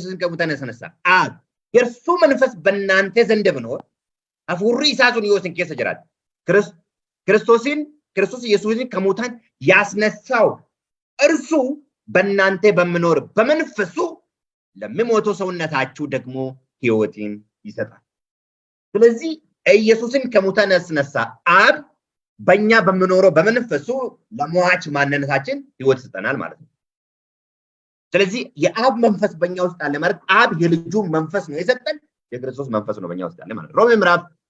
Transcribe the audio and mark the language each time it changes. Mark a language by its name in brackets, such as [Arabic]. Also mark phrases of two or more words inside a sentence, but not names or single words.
[Amharic] ኢየሱስን ከሙታን ያስነሳ አብ። የእርሱ መንፈስ በእናንተ ዘንድ ቢኖር [Oromo] hafuurri isaa sun yoo isin keessa jiraate [Amharic] ክርስቶስ ኢየሱስን ከሙታን ያስነሳው እርሱ በእናንተ በሚኖር በመንፈሱ ለሚሞተው ሰውነታችሁ ደግሞ ሕይወትን ይሰጣል። ስለዚህ ኢየሱስን ከሙታን ያስነሳ አብ በእኛ በሚኖረው በመንፈሱ ለሟች ማንነታችን ሕይወት ይሰጠናል ማለት ነው። ስለዚህ የአብ መንፈስ በእኛ ውስጥ አለ ማለት አብ የልጁ መንፈስ ነው የሰጠን የክርስቶስ መንፈስ ነው በእኛ ውስጥ አለ ማለት ነው። ሮሜ ምዕራፍ